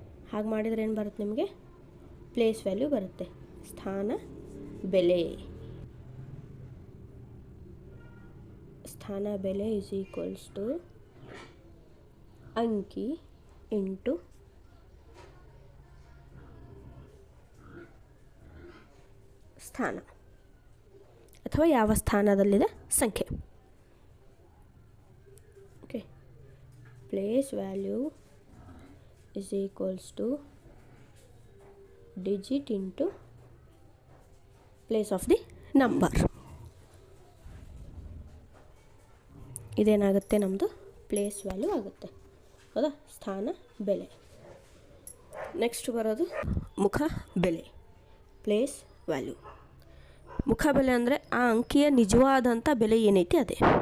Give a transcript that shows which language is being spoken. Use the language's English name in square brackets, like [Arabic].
[Kannada] ಹಾಗೆ ಮಾಡಿದರೆ ಏನು ಬರುತ್ತೆ ನಿಮಗೆ? ಪ್ಲೇಸ್ ವ್ಯಾಲ್ಯೂ ಬರುತ್ತೆ. ಸ್ಥಾನ ಬೆಲೆ, ಸ್ಥಾನ ಬೆಲೆ ಈಸ್ ಈಕ್ವಲ್ಸ್ ಟು ಅಂಕಿ ಇಂಟು ಸ್ಥಾನ, ಅಥವಾ ಯಾವ ಸ್ಥಾನದಲ್ಲಿದೆ ಸಂಖ್ಯೆ. [English] Okay, place value is equals to digit into place of the number. [Kannada] ಇದೇನಾಗುತ್ತೆ? ನಮ್ಮದು ಪ್ಲೇಸ್ ವ್ಯಾಲ್ಯೂ ಆಗುತ್ತೆ, ಹೌದಾ, ಸ್ಥಾನ ಬೆಲೆ. ನೆಕ್ಸ್ಟ್ ಬರೋದು ಮುಖ ಬೆಲೆ, ಪ್ಲೇಸ್ ವ್ಯಾಲ್ಯೂ. ಮುಖ ಬೆಲೆ ಅಂದರೆ ಆ ಅಂಕಿಯ ನಿಜವಾದಂಥ ಬೆಲೆ ಏನೈತಿ ಅದೇ.